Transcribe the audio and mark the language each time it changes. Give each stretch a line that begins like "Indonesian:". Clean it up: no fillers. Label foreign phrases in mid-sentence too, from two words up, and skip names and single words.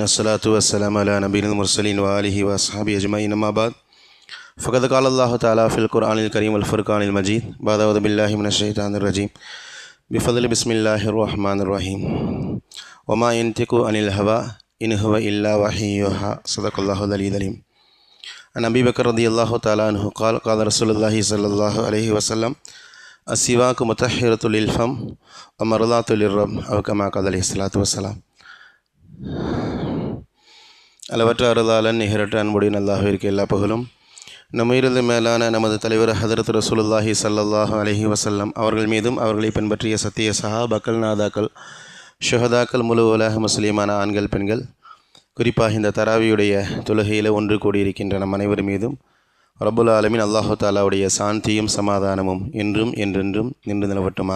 Arabic: الصلاة والسلام على نبي المرسلين و آله و أصحابه أجمعين. أما بعد. فقد قال الله تعالى في القرآن الكريم والفرقان المجيد. أعوذ بالله من الشيطان الرجيم. بفضل بسم الله الرحمن الرحيم وما ينطق عن الهوى إن هو إلا وحي يوحى. صدق الله العلي العليم. عن أبي بكر رضي الله تعالى عنه قال قال رسول الله صلى الله عليه وسلم السواك مطهرة للفم ومرضاة للرب أو كما قال عليه الصلاة والسلام.
Tamil: அளவற்ற அருளாளன் நிகரற்ற அன்புடைய அல்லாஹ்விற்கு எல்லா புகழும். நம்மிலிருந்து மேலான நமது தலைவர் ஹதரத்
Arabic: رسول الله صلى الله عليه وسلم
Tamil: அவர்கள் மீதும் அவர்களை பின்பற்றிய சத்திய சஹாபாக்கள், நாதாக்கள், ஷுஹதாக்கள், முழு உலக முஸ்லீமான ஆண்கள், பெண்கள், குறிப்பாக இந்த தராவியுடைய தொழுகையில் ஒன்று கூடியிருக்கின்ற நம் அனைவர் மீதும்
Arabic: رب العالمين الله
Tamil: தாலாவுடைய சாந்தியும் சமாதானமும் என்றும் என்றென்றும் நின்று நிலவட்டுமாக.